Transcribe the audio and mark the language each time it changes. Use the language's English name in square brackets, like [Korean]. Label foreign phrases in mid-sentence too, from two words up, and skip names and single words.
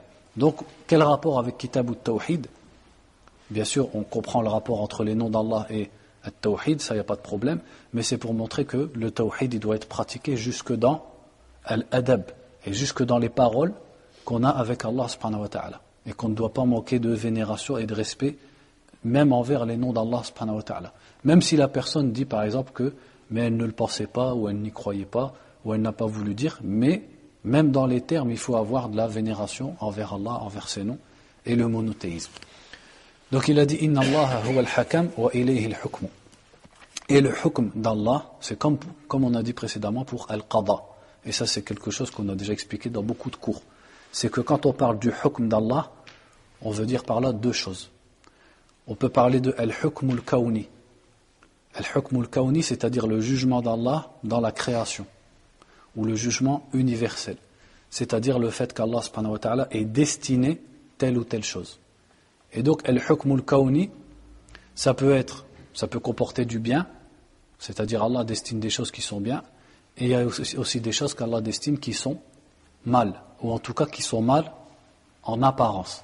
[French] Donc quel rapport avec Kitab al-Tawhid? Bien sûr, on comprend le rapport entre les noms d'Allah et al-Tawhid, ça il n'y a pas de problème, mais c'est pour montrer que le Tawhid il doit être pratiqué jusque dans al-adab, et jusque dans les paroles qu'on a avec Allah [Arabic] سبحانه وتعالى, [French] et qu'on ne doit pas manquer de vénération et de respect, même envers les noms d'Allah [Arabic] سبحانه وتعالى. [French] Même si la personne dit par exemple que, mais elle ne le pensait pas, ou elle n'y croyait pas, ou elle n'a pas voulu dire, mais même dans les termes, il faut avoir de la vénération envers Allah, envers ses noms, et le monothéisme. Donc il a dit [Arabic] إن الله هو الحكم وإليه الحكم. [French] Et le hukm d'Allah, c'est comme on a dit précédemment pour al-qada. Et ça c'est quelque chose qu'on a déjà expliqué dans beaucoup de cours. C'est que quand on parle du hukm d'Allah, on veut dire par là deux choses. On peut parler de [Arabic] الحكم الكوني. الحكم الكوني, [French] c'est-à-dire le jugement d'Allah dans la création, ou le jugement universel. C'est-à-dire le fait qu'Allah [Arabic] سبحانه وتعالى [French] est destiné telle ou telle chose. Et donc, [Arabic] الحكم الكوني, [French] ça peut comporter du bien, c'est-à-dire Allah destine des choses qui sont bien, et il y a aussi des choses qu'Allah destine qui sont mal, ou en tout cas qui sont mal en apparence.